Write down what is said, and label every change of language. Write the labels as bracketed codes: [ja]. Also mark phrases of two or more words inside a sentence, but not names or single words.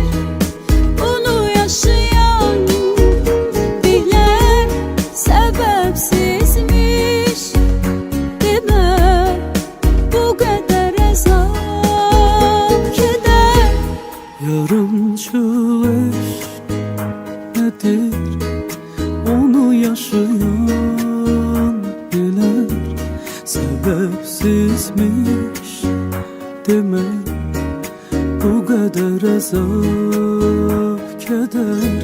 [tr] Bunu yaşayan bilen sebepsizmiş. [az] Demə bu qədər əzab, kədər. Yarımçıq eşq nedir? Onu yaşayan bilir. [tr] Sebepsizmiş demek bu kadar azap, keder.